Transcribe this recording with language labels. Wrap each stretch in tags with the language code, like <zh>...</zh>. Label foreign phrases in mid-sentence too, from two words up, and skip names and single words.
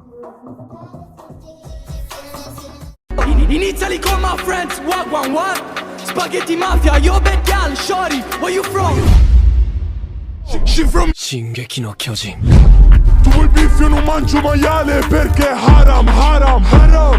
<en>In Italy call my friends, what? Spaghetti mafia, yo bad gal, shorty, where you from? She from</en> <ja>進撃の巨人</ja> <it>Tu vuoi beef io non mangio maiale perché</it> <ar>haram, haram, haram.</ar>